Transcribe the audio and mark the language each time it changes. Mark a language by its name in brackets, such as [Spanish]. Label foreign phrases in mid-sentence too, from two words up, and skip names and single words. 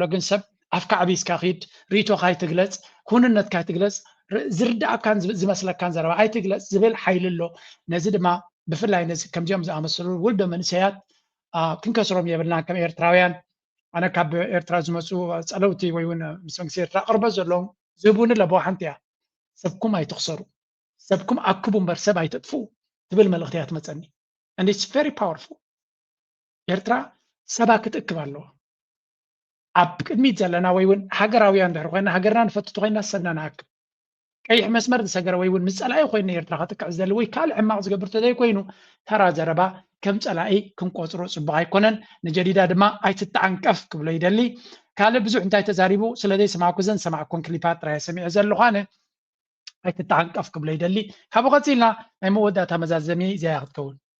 [Tigrinya] ግን ሰብ ኣፍካ ዓቢስካ ኺድ ርእይቶካ ይትግለፅ ኩንነትካ ይትግለፅ ዝርዳእካን ዝመስለካን ዘረባ ኣይትግለፅ ዝብል ሓይሊ ኣሎ ነዚ ድማ ብፍላይ ነዚ ከምዚኦም ዝኣመሰሉ ውልዶ መንእሰያት ክንከስሮም የብልናን ከም ኤርትራውያን ኣነ ካብ ኤርትራ ዝመፁ ፀለውቲ ወይ እውን ምስ መንግስቲ ኤርትራ ቅርበት ዘለዎም ዝህቡኒ ለቦ ሓንቲ እያ ሰብኩም ኣይትኽሰሩ ሰብኩም ኣክቡ እምበር ሰብ ኣይተጥፍኡ ትብል መልእኽቲ እያ ትመፀኒ [English] and it's very powerful [Tigrinya] ኤርትራ ሰባ ክትእክብ ኣለዋ ኣብ ቅድሚት ዘለና ወይ እውን ሃገራውያን ድሕሪ ኮይና ሃገርና ንፈትቶ ኮይና ሰብና ንኣክብ ቀይሕ መስመር ዝሰገረ ወይ እውን ምስ ፀላኢ ኮይኑ ኤርትራ ክትክዕ ዝደሊ ወይ ካልእ ሕማቕ ዝገብር ተዘይኮይኑ ተራ ዘረባ ከም ፀላኢ ክንቆፅሮ ፅቡቅ ኣይኮነን ንጀዲዳ ድማ ኣይትተዓንቀፍ ክብሎ ይደሊ ካልእ ብዙሕ እንታይ ተዛሪቡ ስለዘይ ሰማዕኩ ዘን ሰማዕኩን ክሊፓት ጥራይ ሰሚዐ ዘለኹ ኣነ ኣይትተዓንቀፍ ክብሎ ይደሊ ካብኡ ቀፂልና ናይ መወዳእታ መዛዘሚ እዚያ ክትከውን